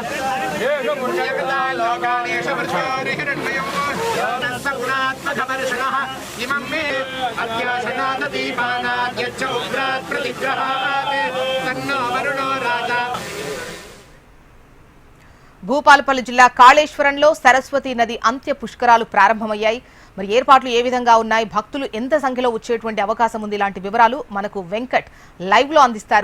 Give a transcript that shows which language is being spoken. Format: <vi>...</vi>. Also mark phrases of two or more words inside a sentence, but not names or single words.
<sa>लोकानेश वर्षारिहिरण्मयो योनस्स गुणात्मकवर्षणः इमं मे अत्याशनाददीपानाद्यच्च उग्रात् प्रतिग्रहात् तन्नो वरुणो राजा.</sa> <te>భూపాలపల్లి జిల్లా కాళేశ్వరంలో సరస్వతి నది అంత్య పుష్కరాలు ప్రారంభమయ్యాయి. మరి ఏర్పాట్లు ఏ విధంగా ఉన్నాయి, భక్తులు ఎంత సంఖ్యలో వచ్చేటువంటి అవకాశం ఉంది, ఇలాంటి వివరాలు మనకు వెంకట్ లైవ్ లో అందిస్తారు.</te>